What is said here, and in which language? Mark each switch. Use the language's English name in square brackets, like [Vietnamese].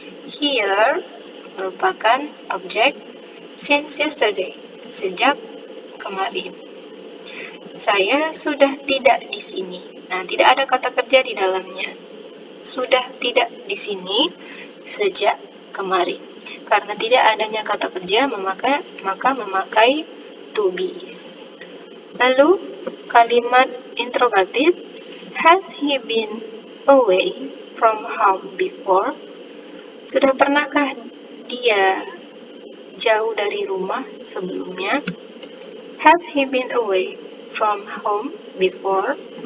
[Indonesian] Here merupakan objek, [English] since yesterday, [Indonesian] sejak kemarin. Saya sudah tidak di sini. Nah, tidak ada kata kerja di dalamnya. Sudah tidak di sini sejak kemarin. Karena tidak adanya kata kerja, maka memakai to be. Lalu, kalimat interrogatif, [English] has he been away from home before? [Indonesian] Sudah pernahkah dia jauh dari rumah sebelumnya? [English] Has he been away from home before?